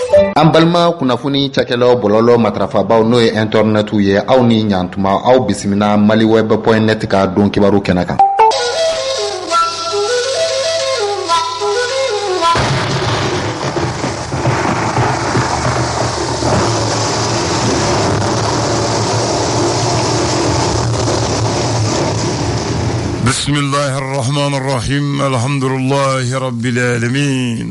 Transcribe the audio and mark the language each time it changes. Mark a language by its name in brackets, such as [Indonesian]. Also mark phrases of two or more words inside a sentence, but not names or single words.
[Bambara] An balima kunnafoni cakɛlaw bɔlɔlɔ matrafabaw n'o ye internet ye aw ni ɲantuma aw bisimila maliweb.net ka don kibaru kɛnɛ kan. [Arabic] بسم الله الرحمن الرحيم الحمد لله رب العالمين.